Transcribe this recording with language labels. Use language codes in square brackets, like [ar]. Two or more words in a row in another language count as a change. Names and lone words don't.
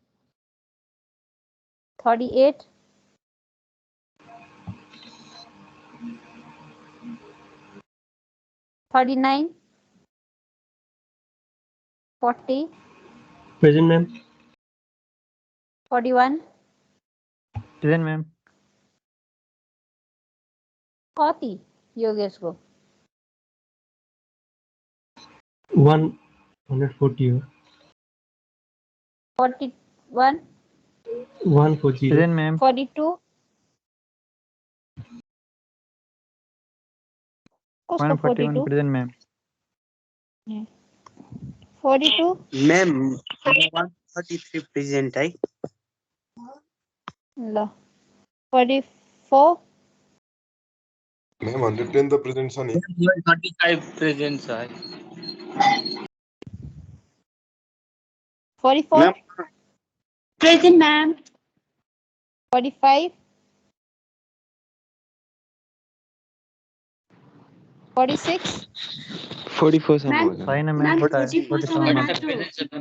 [en] 38 39 40 present ma'am 41 present ma'am [ne] कति योगेशको 140 हो 41 [en] 140 present ma'am [ne] 42 कसको 141 42 [en] present ma'am 42 [hi] मैम 133 प्रेजेंट है [ne] ल 44 मैम 110 त प्रेजेन्ट छ नि 35 प्रेजेंट छ 44 मैम [en] Present, ma'am. 45 46 [ne] 44 सम्म Ma'am, होला छैन ma'am, म्याम 44 सम्म मात्र हो।